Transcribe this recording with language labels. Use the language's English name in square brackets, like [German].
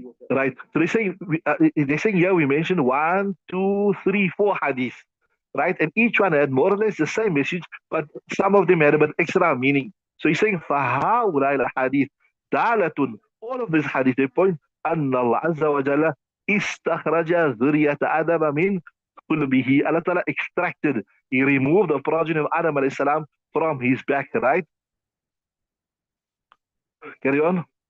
[English] Right. So they're saying here we mentioned 1, 2, 3, 4 hadiths, right? And each one had more or less the same message, but some of them had a bit extra meaning. So he's saying [Arabic] فَهَؤُلَاءِ الْحَدِيث دَالَةٌ. [English] All of these hadith, they point [Arabic] أن الله عز وجل استخرج ذرية آدم من قلبه. [English] Allah Ta'ala extracted, he removed the progeny of Adam [Arabic] alayhi salam [English] from his back, right? Carry on.